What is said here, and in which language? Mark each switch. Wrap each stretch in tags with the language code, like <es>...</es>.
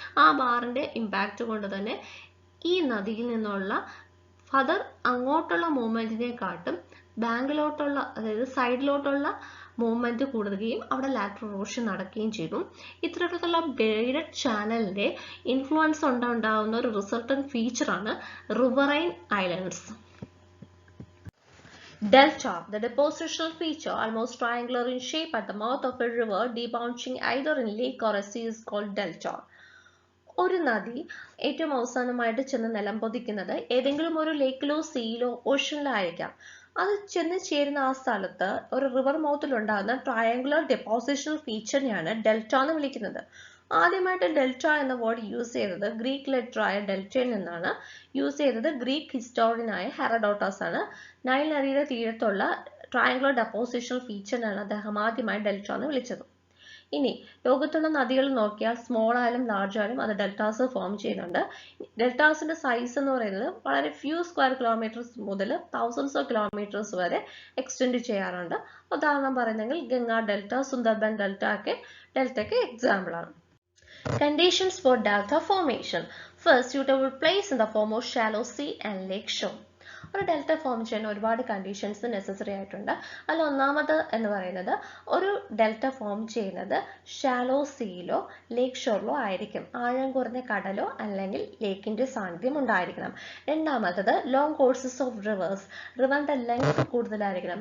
<ml>ആ ബാറിന്റെ ഇമ്പാക്റ്റ് കൊണ്ട് തന്നെ ഈ നദിയിൽ നിന്നുള്ള ഫർദർ അങ്ങോട്ടുള്ള മൂവ്മെന്റിനെക്കാട്ടും ബാങ്കിലോട്ടുള്ള, അതായത് സൈഡിലോട്ടുള്ള മൂവ്മെന്റ് കൂടുകയും അവിടെ ലാറ്ററൽ എറോഷൻ നടക്കുകയും ചെയ്തു. ഇത്തരത്തിലുള്ള ബ്രൈഡഡ് ചാനലിന്റെ ഇൻഫ്ലുവൻസ് ഉണ്ടാകുന്ന ഒരു resultant ഫീച്ചറാണ് riverine islands.</ml> <en>Delta, the depositional feature, almost triangular in shape at the mouth of a river debouching either in lake or a sea, is called delta.</en> <ml>ഒരു നദി ഏറ്റവും അവസാനമായിട്ട് ചെന്ന് നിലം പതിക്കുന്നത് ഏതെങ്കിലും ഒരു ലേക്കിലോ സീയിലോ ഓഷനിലോ ആയിരിക്കാം. അത് ചെന്ന് ചേരുന്ന ആ സ്ഥലത്ത് ഒരു റിവർ മൗത്തിൽ ഉണ്ടാകുന്ന ട്രയാങ്കുലർ ഡെപ്പോസിഷണൽ ഫീച്ചറിനെയാണ് ഡെൽറ്റ എന്ന് വിളിക്കുന്നത്. ആദ്യമായിട്ട് ഡെൽറ്റ എന്ന വേർഡ് യൂസ് ചെയ്തത് ഗ്രീക്ക് ലെറ്ററായ ഡെൽറ്റയിൽ നിന്നാണ്. യൂസ് ചെയ്തത് ഗ്രീക്ക് ഹിസ്റ്റോറിയനായ ഹെറഡോട്ടസ് ആണ്. നൈൽ നദിയുടെ തീരത്തുള്ള ട്രയാങ്കുലർ ഡെപ്പോസിഷണൽ ഫീച്ചറിനാണ് അദ്ദേഹം ആദ്യമായി ഡെൽറ്റ എന്ന് വിളിച്ചത്. ഇനി ലോകത്തുള്ള നദികൾ നോക്കിയാൽ സ്മോൾ ആയാലും ലാർജ് ആയാലും അത് ഡെൽറ്റാസ് ഫോം ചെയ്യുന്നുണ്ട്. ഡെൽറ്റാസിന്റെ സൈസ് എന്ന് പറയുന്നത് വളരെ ഫ്യൂ സ്ക്വയർ കിലോമീറ്റേഴ്സ് മുതൽ</ml> <en>thousands of kilometres</en> <ml>വരെ എക്സ്റ്റെൻഡ് ചെയ്യാറുണ്ട്. ഉദാഹരണം പറയുന്നെങ്കിൽ ഗംഗ ഡെൽറ്റ, സുന്ദർബൻ ഡെൽറ്റയ്ക്ക് എക്സാമ്പിൾ ആണ്.</ml> <en>Conditions for delta formation. First, suitable place in the form of shallow sea and lake shore.</en> <ml>ഒരു ഡെൽറ്റ ഫോം ചെയ്യാൻ ഒരുപാട് കണ്ടീഷൻസ് നെസസറി ആയിട്ടുണ്ട്. അതിൽ ഒന്നാമത് എന്ന് പറയുന്നത് ഒരു ഡെൽറ്റ ഫോം ചെയ്യുന്നത് ഷാലോ സീയിലോ ലേക്ക് ഷോറിലോ ആയിരിക്കും. ആഴം കുറഞ്ഞ കടലോ അല്ലെങ്കിൽ ലേക്കിന്റെ സാന്നിധ്യം ഉണ്ടായിരിക്കണം. രണ്ടാമത്തത്</ml> <en>Long courses of rivers.</en> <ml>റിവറിന്റെ length കൂടുതലായിരിക്കണം.</ml>